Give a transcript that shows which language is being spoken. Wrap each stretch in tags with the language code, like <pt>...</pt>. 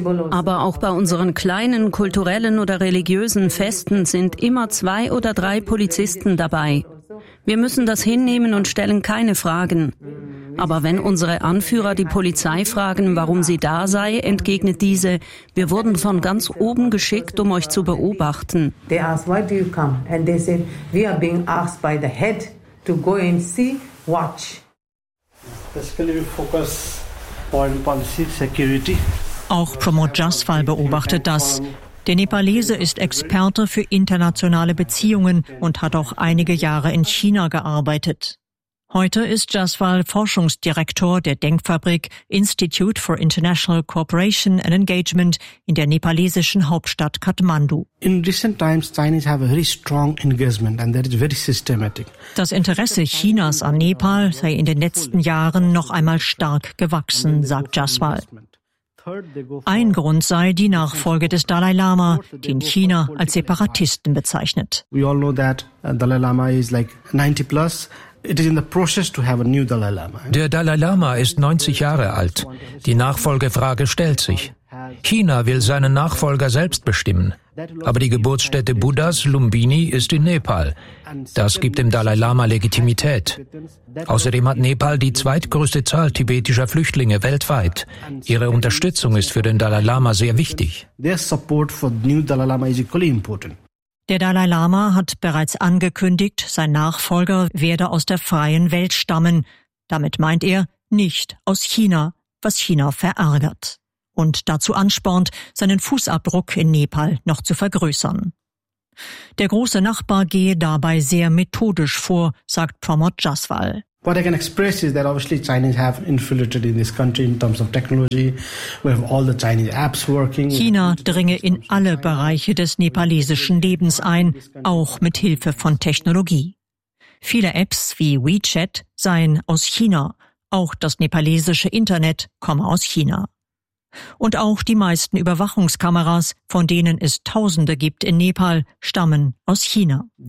<de>Aber auch bei unseren kleinen kulturellen oder religiösen Festen sind immer 2 oder 3 Polizisten dabei. Wir müssen das hinnehmen und stellen keine Fragen. Aber wenn unsere Anführer die Polizei fragen, warum sie da sei, entgegnet diese: Wir wurden von ganz oben geschickt, um euch zu beobachten.</de> <en>They ask, why do you come? And they said, we are being asked by the head to go and see, watch. Basically, we focus on policy, security.</en> <de>Auch Pramod Jaswal beobachtet das. Der Nepalese ist Experte für internationale Beziehungen und hat auch einige Jahre in China gearbeitet. Heute ist Jaswal Forschungsdirektor der Denkfabrik Institute for International Cooperation and Engagement in der nepalesischen Hauptstadt Kathmandu.</de> <en>In recent times, Chinese have a very strong engagement and that is very systematic.</en> <de>Das Interesse Chinas an Nepal sei in den letzten Jahren noch einmal stark gewachsen, sagt Jaswal. Ein Grund sei die Nachfolge des Dalai Lama, den China als Separatisten bezeichnet.</de> <en>We all know that Dalai Lama is like 90 plus. It is in the process to have a new Dalai Lama.</en> <de>Der Dalai Lama ist 90 Jahre alt. Die Nachfolgefrage stellt sich. China will seinen Nachfolger selbst bestimmen. Aber die Geburtsstätte Buddhas, Lumbini, ist in Nepal. Das gibt dem Dalai Lama Legitimität. Außerdem hat Nepal die zweitgrößte Zahl tibetischer Flüchtlinge weltweit. Ihre Unterstützung ist für den Dalai Lama sehr wichtig. Der Dalai Lama hat bereits angekündigt, sein Nachfolger werde aus der freien Welt stammen. Damit meint er, nicht aus China, was China verärgert. Und dazu anspornt, seinen Fußabdruck in Nepal noch zu vergrößern. Der große Nachbar gehe dabei sehr methodisch vor, sagt Pramod Jaswal.</de> <en>What I can express is that obviously Chinese have infiltrated in this country in terms of technology. We have all the Chinese apps working.</en> <de>China dringe in alle Bereiche des nepalesischen Lebens ein, auch mit Hilfe von Technologie. Viele Apps wie WeChat seien aus China. Auch das nepalesische Internet komme aus China. Und auch die meisten Überwachungskameras, von denen es Tausende gibt in Nepal, stammen aus China.</de>